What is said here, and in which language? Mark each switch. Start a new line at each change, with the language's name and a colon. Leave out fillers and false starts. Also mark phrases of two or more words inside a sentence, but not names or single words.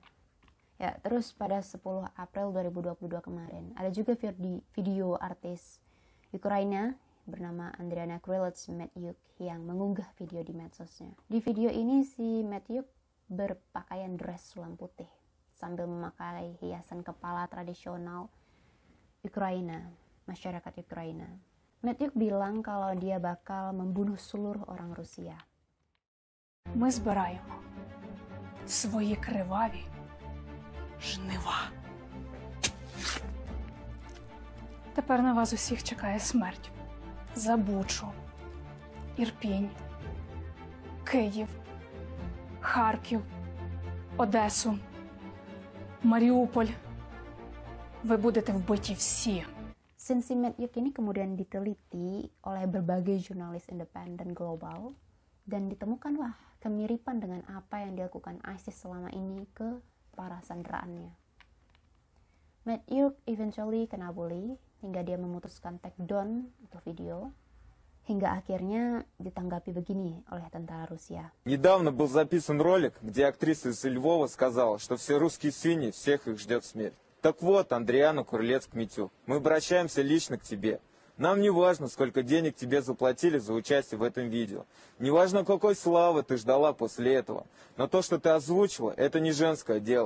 Indonesian: Ya, terus pada 10 April 2022 kemarin, ada juga video artis Ukraina bernama Andriana Krylets-Matyuk yang mengunggah video di medsosnya. Di video ini si Matyuk berpakaian dress sulam putih sambil memakai hiasan kepala tradisional Ukraina, masyarakat Ukraina. Matyuk bilang kalau dia bakal membunuh seluruh orang Rusia.
Ukrainian: Ми збираємо свої криваві жнива. Тепер на вас усіх чекає смерть. За Бучу, Ірпінь, Київ, Харків, Одесу, Маріуполь. Ви будете вбиті всі.
Indonesian: Sinsi Matyuk ini kemudian diteliti oleh berbagai jurnalis independen global dan ditemukanlah kemiripan dengan apa yang dilakukan ISIS selama ini ke para sanderaannya. Matyuk eventually kena bully hingga dia memutuskan
English: take down
Indonesian: atau video, hingga akhirnya ditanggapi begini oleh tentara Rusia.
Russian: Недавно был записан ролик, где актриса из Львова сказала, что все русские свиньи, всех их ждет смерть. Так вот, Андриана Крылец-Маtyuk, мы обращаемся лично к тебе. Нам не важно, сколько денег тебе заплатили за участие в этом видео. Не важно, какой славы ты ждала после этого. Но то, что ты озвучила, это не женское дело.